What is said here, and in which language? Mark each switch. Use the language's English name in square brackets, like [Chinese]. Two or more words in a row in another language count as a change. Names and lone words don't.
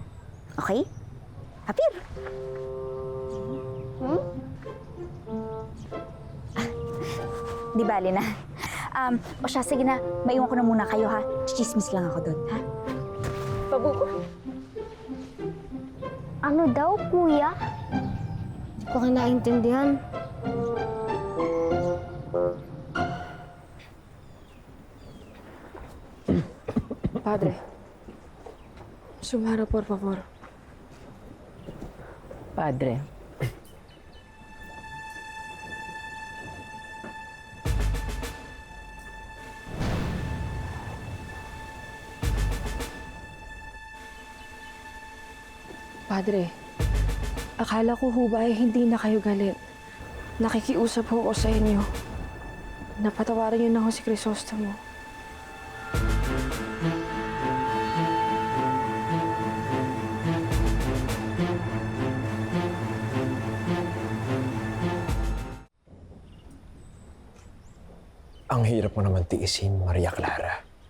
[Filipino] Okay? Apir! Di bali na. O siya, sige na. Maiwan ko na muna kayo, ha? Chismis lang ako doon, ha? Pabuko. Ano daw, kuya? Hindi ko kinaintindihan. Padre. [Spanish] Sumara, por favor. [Filipino] Padre, Padre, akala ko ho ba ay hindi na kayo galit. Nakikiusap ho ako sa inyo. Napatawaran niyo na ho si Crisostomo. Ang hirap mo naman tiisin, Maria Clara.